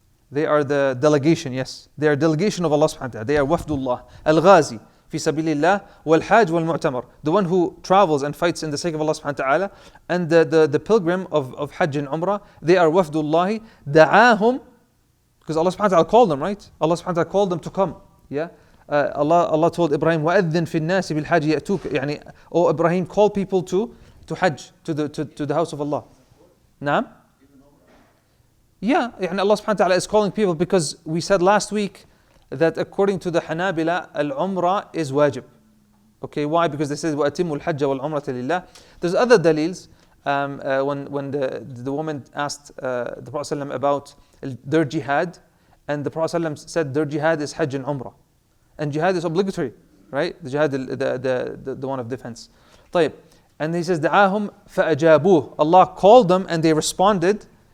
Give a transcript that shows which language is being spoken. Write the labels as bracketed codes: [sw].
[en] They are the delegation, yes. They are delegation of Allah subhanahu wa ta'ala. They are wafdullah. [ar] Al-ghazi fi sabilillah, wal-hajj, wal-mu'tamir. [en] The one who travels and fights in the sake of Allah subhanahu wa ta'ala, and the pilgrim of Hajj and Umrah, they are wafdullahi. Da'ahum, because Allah subhanahu wa ta'ala called them, right? Allah subhanahu wa ta'ala called them to come. Yeah. [ar] Allah told Ibrahim, وَأَذِّن فِي النَّاسِ بِالْحَجِّ يَأْتُوكَ. [en] يعني, oh Ibrahim, call people to Hajj, to the house of Allah. Naam? Yeah, يعني Allah subhanahu wa ta'ala is calling people, because we said last week that according to the Hanabila, al-Umrah is wajib. Okay, why? [ar] Because they said وَأَتِمُّ الْحَجَّ وَالْعُمْرَةَ لِلَّهِ. [en] There's other dalils. When the woman asked the Prophet ﷺ about their jihad, and the Prophet ﷺ said their jihad is Hajj and Umrah, and jihad is obligatory, right? The jihad, the one of defense. طيب. And he says [ar] دعاهم فأجابوه. [en] Allah called them and they responded.